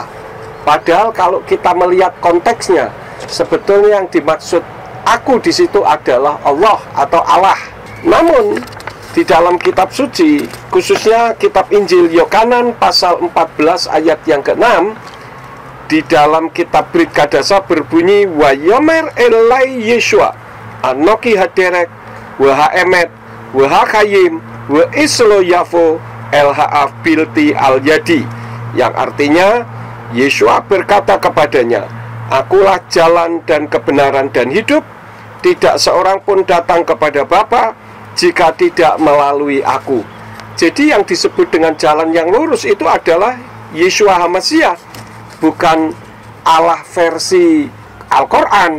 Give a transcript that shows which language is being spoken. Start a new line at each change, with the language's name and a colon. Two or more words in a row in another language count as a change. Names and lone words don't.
Indonesian: Padahal kalau kita melihat konteksnya, sebetulnya yang dimaksud aku di situ adalah Allah atau Allah. Namun di dalam kitab suci, khususnya kitab Injil Yohanan pasal 14 ayat yang ke-6, di dalam kitab Brit Kadasa berbunyi,
Hebrew: ויאמר אליו ישוע אנכי הדרך והאמת והחיים ואיש לא יבוא אל האב בלתי על ידי,
Indonesian: yang artinya Yeshua berkata kepadanya, akulah jalan dan kebenaran dan hidup, tidak seorang pun datang kepada Bapa jika tidak melalui aku. Jadi yang disebut dengan jalan yang lurus itu adalah Yeshua HaMasiah, bukan Allah versi Al-Quran.